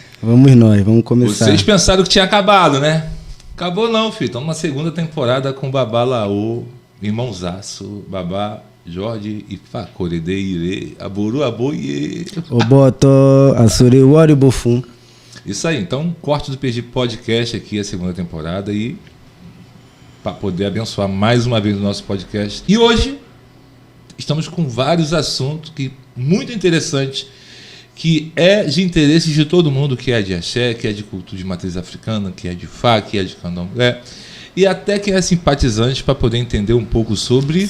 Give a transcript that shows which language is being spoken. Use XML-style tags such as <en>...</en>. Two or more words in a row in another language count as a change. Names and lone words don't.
<pt>vamos começar. Vocês pensaram que tinha acabado, né? Acabou não, filho. Estamos na segunda temporada com Babá Laô, irmãozaço, Babá Jorge Ifacoredeire, Aburu Aboie. Oboto, Assuri, Wari Bofum. Isso aí, então, corte do PG Podcast aqui, a segunda temporada, e para poder abençoar mais uma vez o nosso podcast. E hoje estamos com vários assuntos muito interessantes, que é de interesse de todo mundo, que é de axé, que é de cultura de matriz africana, que é de Fá, que é de candomblé, e até quem é simpatizante para poder entender um pouco sobre...</pt>